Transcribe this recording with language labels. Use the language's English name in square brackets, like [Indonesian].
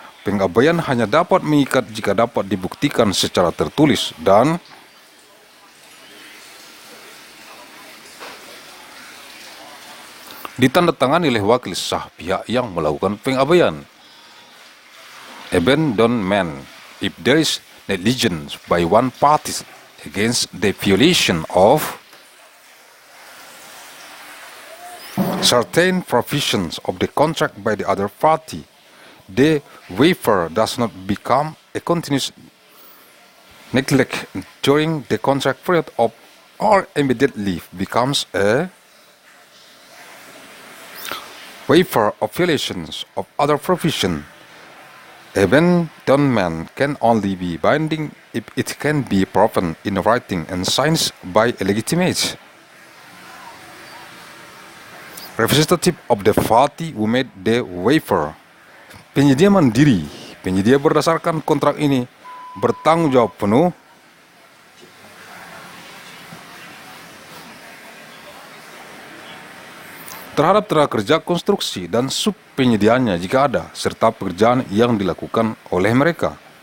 [Indonesian] Pengabaian hanya dapat mengikat jika dapat dibuktikan secara tertulis dan ditandatangani oleh wakil sah pihak yang melakukan pengabaian. [English] Abandonment. If there is negligence by one party against the violation of certain provisions of the contract by the other party, the waiver does not become a continuous neglect during the contract period or immediately becomes a waiver of violations of other provision. Abandonment can only be binding if it can be proven in writing and signed by a legitimate representative of the party who made the waiver. [Indonesian] Penyedia mandiri. Penyedia berdasarkan kontrak ini bertanggung jawab penuh terhadap tenaga kerja konstruksi dan subpenyediaannya jika ada, serta pekerjaan yang dilakukan oleh mereka.